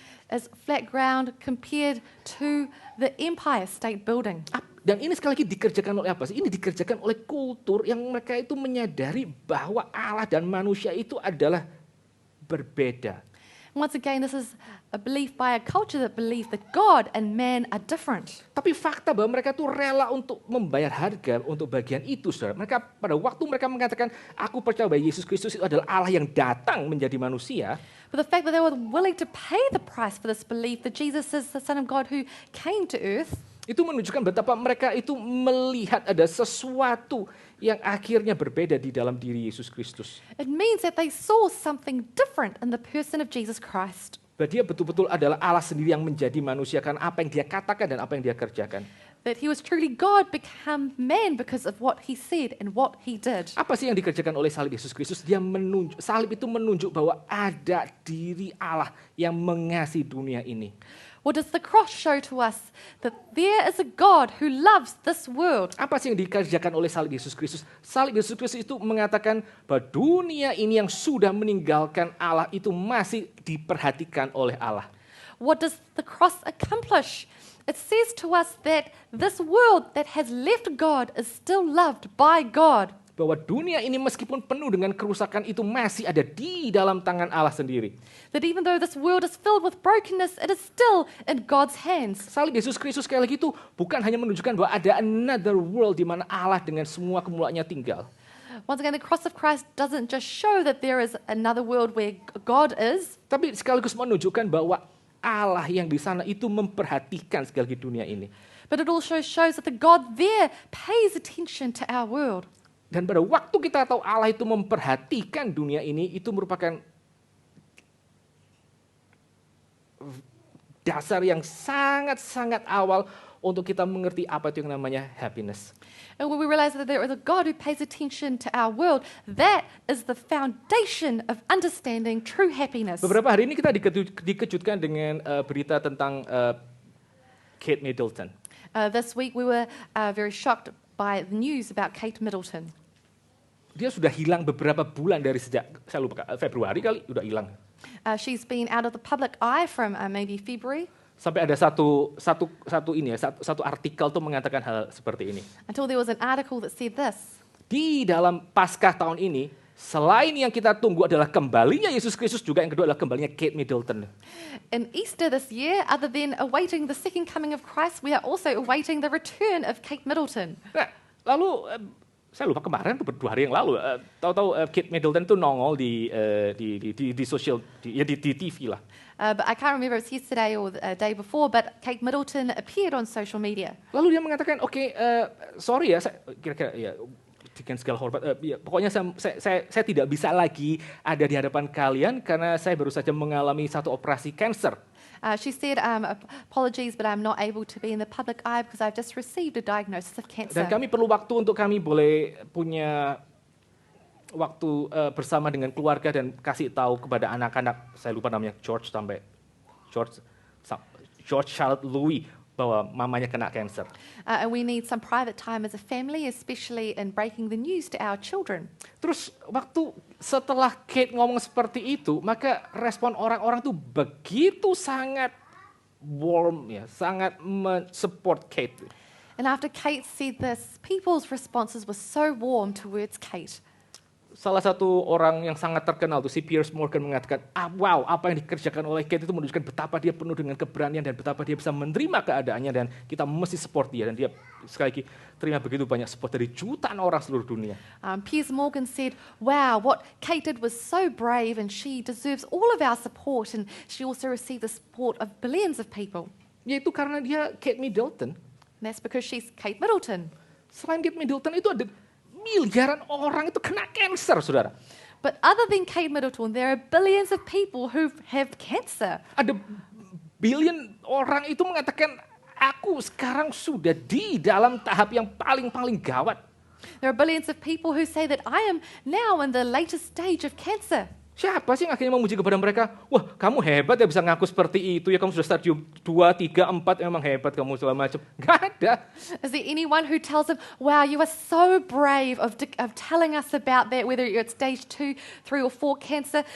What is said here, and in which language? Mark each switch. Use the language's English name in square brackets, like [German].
[English] As flat ground compared to the Empire State Building. [Indonesian] Dan ini sekali lagi dikerjakan oleh apa sih? Ini dikerjakan oleh kultur yang mereka itu menyadari bahwa Allah dan manusia itu adalah berbeda. [English] Once again, this is a belief by a culture that believes that God and man are different. [Indonesian] Tapi fakta bahwa mereka tuh rela untuk membayar harga untuk bagian itu, saudara. Mereka pada waktu mereka mengatakan, aku percaya bahwa Yesus Kristus itu adalah Allah yang datang menjadi manusia. [English] But the fact that they were willing to pay the price for this belief that Jesus is the Son of God who came to earth, [Indonesian] itu menunjukkan betapa mereka itu melihat ada sesuatu yang akhirnya berbeda di dalam diri Yesus Kristus. [English] it means that they saw something different in the person of Jesus Christ. [Indonesian] Bahwa dia betul-betul adalah Allah sendiri yang menjadi manusia karena apa yang dia katakan dan apa yang dia kerjakan. [English] That he was truly God become man because of what he said and what he did. [Indonesian] Apa sih yang dikerjakan oleh salib Yesus Kristus? Salib itu menunjuk bahwa ada diri Allah yang mengasihi dunia ini. [English] What does the cross show to us? That there is a God who loves this world. [Indonesian] Apa sih yang dikerjakan oleh salib Yesus Kristus? Salib Yesus Kristus itu mengatakan bahwa dunia ini yang sudah meninggalkan Allah itu masih diperhatikan oleh Allah. [English] What does the cross accomplish? It says to us that this world that has left God is still loved by God. [Indonesian] Bahwa dunia ini meskipun penuh dengan kerusakan itu masih ada di dalam tangan Allah sendiri. [English] That even though this world is filled with brokenness, it is still in God's hands. [Indonesian] Salib Yesus Kristus sekali lagi itu bukan hanya menunjukkan bahwa ada [English] another world [Indonesian] di mana Allah dengan semua kemuliaannya tinggal. [English] Once again, the cross of Christ doesn't just show that there is another world where God is, [Indonesian] Tapi sekaligus menunjukkan bahwa Allah yang di sana itu memperhatikan sekali lagi dunia ini. [English] but it also shows that the God there pays attention to our world. [Indonesian] Dan pada waktu kita tahu Allah itu memperhatikan dunia ini, itu merupakan dasar yang sangat-sangat awal untuk kita mengerti apa itu yang namanya happiness. [English] And when we realize that there is a God who pays attention to our world, that is the foundation of understanding true happiness. [Indonesian] Beberapa hari ini kita dikejutkan dengan berita tentang Kate Middleton. [English] This week we were very shocked by the news about Kate Middleton. [Indonesian] Dia sudah hilang beberapa bulan dari sejak, saya lupa, Februari kali, udah hilang. [English] She's been out of the public eye from maybe February. [Indonesian] Sampai ada satu artikel tuh mengatakan hal seperti ini. [English] Until there was an article that said this. [Indonesian] Di dalam Paskah tahun ini, selain yang kita tunggu adalah kembalinya Yesus Kristus, juga yang kedua adalah kembalinya Kate Middleton. [English] In Easter this year, other than awaiting the second coming of Christ, we are also awaiting the return of Kate Middleton. [Indonesian] Nah, lalu saya lupa kemarin tuh 2 hari yang lalu, tahu-tahu Kate Middleton tuh nongol di sosial, di TV lah. [English] But I can't remember if it's yesterday or the day before, but Kate Middleton appeared on social media. [Indonesian] Lalu dia mengatakan, oke, sorry ya, kira-kira ya, dengan segala hormat, ya, pokoknya saya tidak bisa lagi ada di hadapan kalian karena saya baru saja mengalami satu operasi kanker. [English] She said, apologies, but I'm not able to be in the public eye because I've just received a diagnosis of cancer. [Indonesian] Dan kami perlu waktu untuk kami boleh punya waktu bersama dengan keluarga dan kasih tahu kepada anak-anak, saya lupa namanya George Charlotte Louis, bahwa mamanya kena kanker. [English] And we need some private time as a family, especially in breaking the news to our children. [Indonesian] Terus waktu setelah Kate ngomong seperti itu, maka respon orang-orang tuh begitu sangat warm ya, sangat men-support Kate. [English] And after Kate said this, people's responses were so warm towards Kate. [Indonesian] Salah satu orang yang sangat terkenal tuh si Piers Morgan mengatakan, wow, apa yang dikerjakan oleh Kate itu menunjukkan betapa dia penuh dengan keberanian dan betapa dia bisa menerima keadaannya dan kita mesti support dia. Dan dia sekali lagi terima begitu banyak support dari jutaan orang seluruh dunia. [English] Piers Morgan said, wow, what Kate did was so brave and she deserves all of our support, and she also received the support of billions of people. [Indonesian] Yaitu karena dia Kate Middleton. [English] And that's because she's Kate Middleton. [Indonesian] Selain Kate Middleton itu ada miliaran orang itu kena kanker, saudara. [English] But other than Kate Middleton, there are billions of people who have cancer. [Indonesian] Ada billion orang itu mengatakan, aku sekarang sudah di dalam tahap yang paling gawat. [English] There are billions of people who say that I am now in the latest stage of cancer. [Indonesian] Siapa sih yang akhirnya memuji kepada mereka? Wah, kamu hebat ya bisa ngaku seperti itu ya, kamu sudah stadium 2, 3, 4, memang hebat kamu segala macam. Gak ada. [English] Is there anyone who tells them, wow, you are so brave of telling us about that, whether you're at stage 2, 3 or 4 cancer?